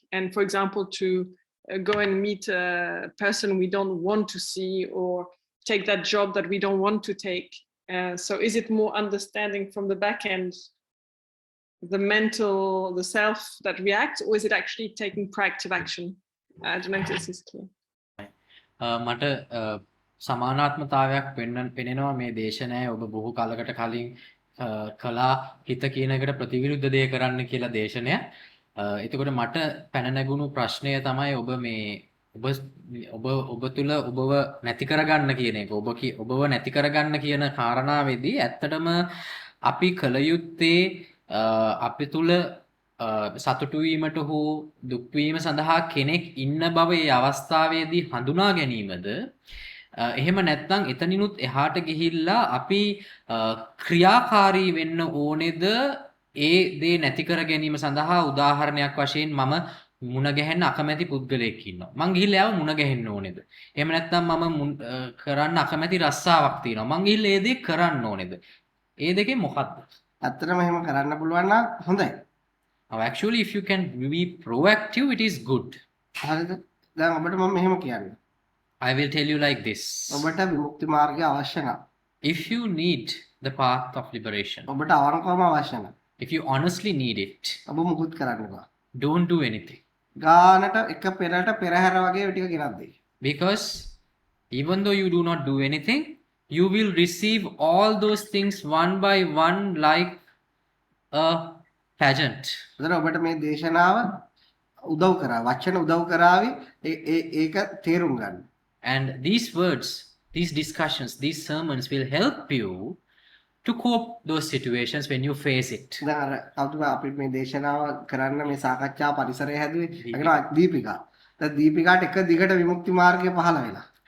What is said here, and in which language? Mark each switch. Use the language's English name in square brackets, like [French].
[English] And for example, to go and meet a person we don't want to see or take that job that we don't want to take. So is it more understanding from the back end, the mental, the self that reacts, or is it actually taking proactive action? I don't know if this is clear. [Sinhala] මට සමානාත්මතාවයක් පෙනෙනවා මේ දේශනාවේ. ඔබ බොහෝ කාලයකට කලින් කලා හිත කියන එකට ප්‍රතිවිරුද්ධ දේ කරන්න කියලා දේශනය. එතකොට මට පැන නැගුණු ප්‍රශ්නය තමයි ඔබ තුල ඔබව නැති කරගන්න කියන එක. ඔබව නැති කරගන්න කියන කාරණාවේදී ඇත්තටම අපි කල යුත්තේ අපි තුල සතුටු වීමට හෝ දුක් වීම සඳහා කෙනෙක් ඉන්න බව ඒ අවස්ථාවේදී හඳුනා ගැනීමද, එහෙම නැත්නම් එතනිනුත් එහාට ගිහිල්ලා අපි ක්‍රියාකාරී වෙන්න ඕනේද ඒ දේ නැති කර ගැනීම සඳහා? උදාහරණයක් වශයෙන් මම මුණ ගැහෙන්න අකමැති පුද්ගලයෙක් ඉන්නවා. මං ගිහිල්ලා ආව මුණ ගැහෙන්න ඕනේද? එහෙම නැත්නම් මම කරන්න අකමැති රස්සාවක් තියෙනවා. මං ගිහිල්ලා ඒ දේ කරන්න ඕනේද? ඒ දෙකේ මොකක්ද? ඇත්තටම එහෙම කරන්න පුළුවන් නම් හොඳයි. [English] Actually, if you can be proactive, it is good. [Sinhala] හරිද? දැන් ඔබට මම මෙහෙම කියන්නේ. [English] I will tell you like this. [Sinhala] ඔබට විමුක්ති මාර්ගය අවශ්‍ය නම් [English] if you need the path of liberation, [Sinhala] ඔබට අවංකවම අවශ්‍ය නැහැ. [English] if you honestly need it, [Sinhala] ඔබ මුකුත් කරන්න එපා. [English] don't do anything. [Sinhala] ගානට එක පෙරට පෙරහැර වගේ ටික ගෙනත් දෙයි. [English] Because even though you do not do anything, you will receive all those things one by one like a pageant. [Sinhala] එතන ඔබට මේ දේශනාව උදව් කරා. වචන උදව් කරાવી ඒක තේරුම් ගන්න. [English] And these words, these discussions, these sermons will help you to cope those situations when you face it. [Sinhala] දැන් අර කවුද අපි මේ දේශනාව කරන්න මේ සාකච්ඡා පරිසරය හැදුවේ. ඒකන දීපිකා. දැන් දීපිකාට එක දිගට විමුක්ති මාර්ගය පහළ වෙලා.